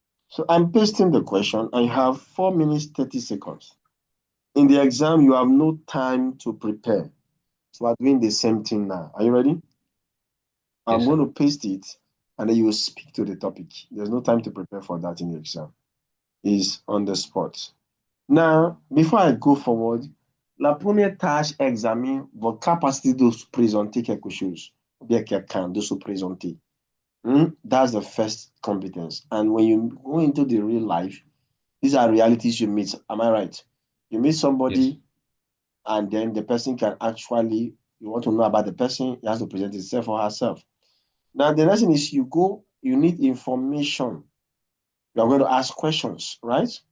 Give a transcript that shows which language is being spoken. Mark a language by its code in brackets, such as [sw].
[en] So I'm pasting the question. I have 4 minutes, 30 seconds. In the exam, you have no time to prepare. So we're doing the same thing now. Are you ready? I'm Yes, going sir. to paste it and then you will speak to the topic. There's no time to prepare for that in the exam. It's on the spot. Now, before I go forward, [fr] la première tâche examine votre capacité de se présenter quelque chose, ou bien quelqu'un, de se présenter. [en] That's the first competence. And when you go into the real life, these are realities you meet. Am I right? You meet Yes. somebody, and then the person can actually, you want to know about the person, he has to present himself or herself. Now, the next thing is you go, you need information. You are going to ask questions, right?